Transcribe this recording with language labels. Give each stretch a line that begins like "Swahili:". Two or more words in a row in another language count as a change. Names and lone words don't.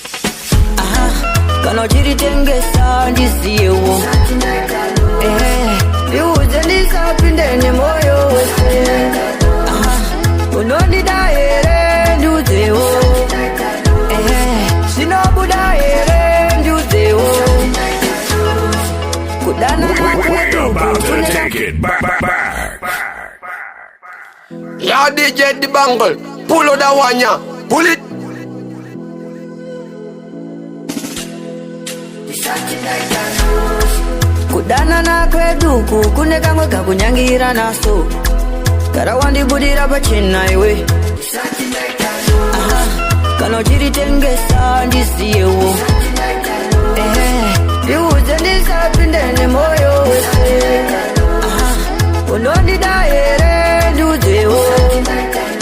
Shona: kana uchiritengesa ndisiyewo ndiudze ndisapindene moyo wese unondida here ndiudzewo zvinobuda here ndiudzewo kudana Ya DJ Dybangle,
English: pull out that one ya, pull it.
Shona: kudana na kweduku kunekamwe kakunyangira naso karawandibudira pachena iwe kana uchiritengesa ndisiyewo ndiudze ndisapindene moyo wese unondida here ndiudzewo